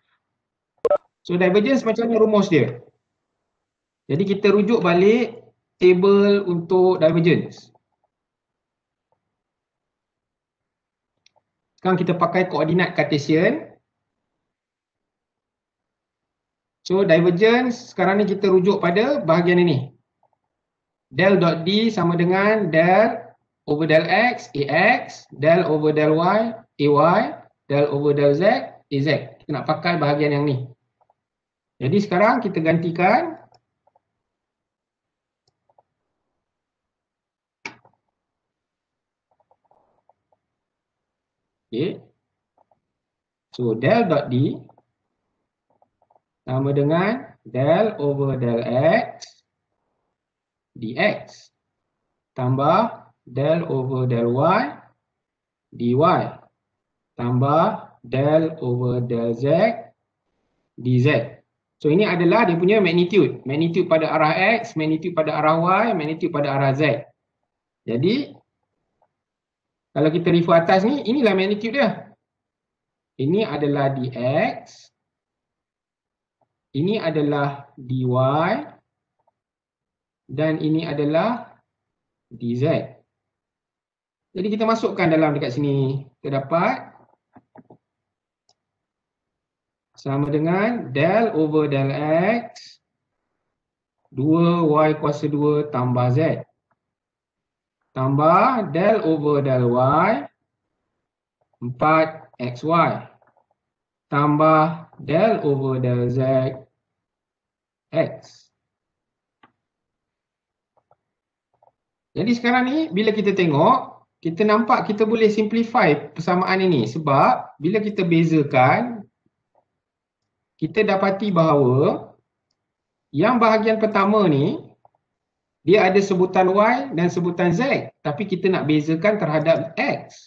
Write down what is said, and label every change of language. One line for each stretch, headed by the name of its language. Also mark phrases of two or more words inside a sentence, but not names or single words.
English: So divergence
Malay: macam ni rumus dia. Jadi kita rujuk balik table untuk divergence. Sekarang kita pakai koordinat Cartesian.
English: So divergence
Malay: sekarang ni kita rujuk pada bahagian ini.
English: Del dot D
Malay: sama dengan
English: del over del X, AX, del over del Y, AY, del over del Z, AZ.
Malay: Kita nak pakai bahagian yang ni. Jadi sekarang kita gantikan. Okay.
English: So del dot D
Malay: sama dengan
English: del over del X dx
Malay: tambah
English: del over del y dy
Malay: tambah
English: del over del z dz.
Malay: So ini adalah dia punya magnitude. Magnitude pada arah x, magnitude pada arah y, magnitude pada arah z. Jadi kalau kita refer atas ni, inilah magnitude dia. Ini adalah dx. Ini adalah dy. Dan ini adalah dz. Jadi kita masukkan dalam dekat sini. Kita dapat sama dengan
English: del over del x 2y
Malay: kuasa 2 tambah z tambah
English: del over del y 4xy
Malay: tambah
English: del over del z x.
Malay: Jadi sekarang ni bila kita tengok, kita nampak kita boleh simplify persamaan ini sebab bila kita bezakan, kita dapati bahawa yang bahagian pertama ni dia ada sebutan y dan sebutan z, tapi kita nak bezakan terhadap x.